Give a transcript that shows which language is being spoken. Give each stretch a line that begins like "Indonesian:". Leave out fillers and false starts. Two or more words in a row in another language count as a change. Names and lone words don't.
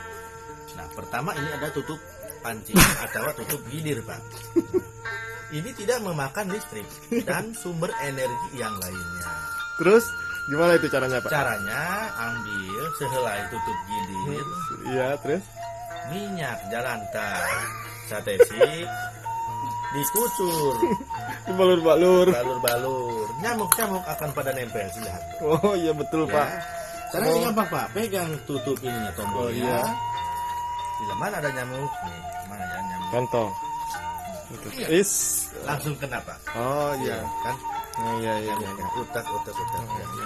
Indonesian: Nah, pertama ini ada tutup pancing atau tutup gilir Pak. Ini tidak memakan listrik dan sumber energi yang lainnya. Terus gimana itu caranya, Pak? Caranya ambil sehelai tutup gilir, Iya, terus minyak jalantan, satesik, dikucur, balur-balur. balur-balur, nyamuk-nyamuk akan pada nempel sudah. Oh iya betul, Pak. Caranya ini gampang Pak, pegang tutup ininya tombolnya. Oh, iya. Bila mana ada nyamuk nih, mana ya nyamuk? Contoh. Tutup. Iya. Is. Langsung kena Pak. Oh Iya iya. kan? Oh, iya. Utak. Ya.